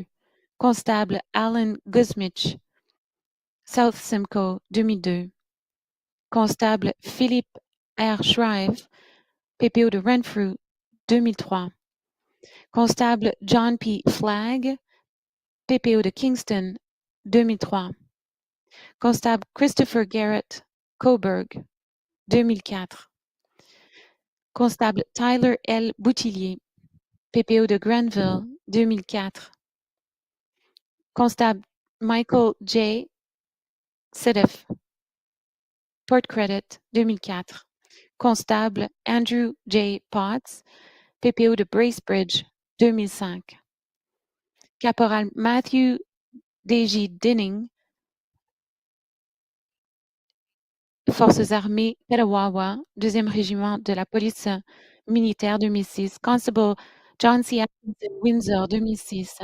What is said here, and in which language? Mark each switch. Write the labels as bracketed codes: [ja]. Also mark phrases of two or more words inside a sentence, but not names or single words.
[en] Constable Alan Guzmich, South Simcoe, 2002. Constable Philippe R. Shrive, [fr] PPO de Renfrew, [en] 2003. Constable John P. Flagg, [fr] PPO de Kingston, [en] 2003. Constable Christopher Garrett Coburg, 2004. Constable Tyler L. Boutillier, [fr] PPO de Grenville, [en] 2004. Constable Michael J. Sedef, Port Credit, 2004. Constable Andrew J. Potts, [fr] PPO de Bracebridge, [en] 2005. Caporal Matthew D.J. [fr] Dinning, Forces armées Petawawa, 2e régiment de la police militaire, 2006. [en] Constable John C. Atkinson, Windsor, 2006.